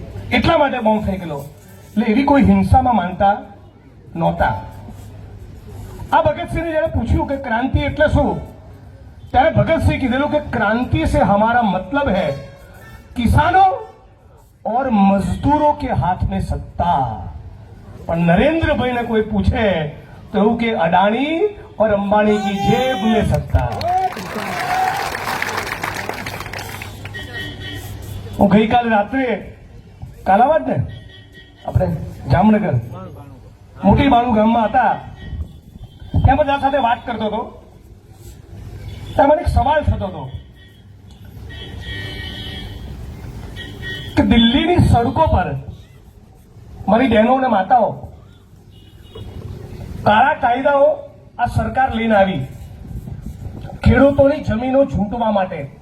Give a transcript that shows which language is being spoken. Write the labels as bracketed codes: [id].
[gu] એટલા માટે બોમ્બ ફેંકેલો. એટલે એવી કોઈ હિંસામાં માનતા નહોતા. આ ભગતસિંહને જયારે પૂછ્યું કે ક્રાંતિ એટલે શું, ત્યારે ભગતસિંહ કીધેલું કે [hi] ક્રાंति से हमारा मतलब है किसानों और मजदूरों के हाथ में सत्ता. [gu] પણ [hi] नरेंद्र ने कोई पूछे तो [gu] એવું કે [hi] अडानी और अंबानी की जेब में सत्ता. [gu] હું ગઈકાલે રાત્રે કાલાવાડ ને આપણે જામનગર મોટી બાણુ ગામમાં હતા, ત્યાં બધા સાથે વાત કરતો હતો. ત્યાં મને એક સવાલ થતો હતો કે દિલ્હીની સડકો પર મારી બહેનો અને માતાઓ કાળા કાયદાઓ આ સરકાર લઈને આવી ખેડૂતોની જમીનો ઝૂંટવા માટે.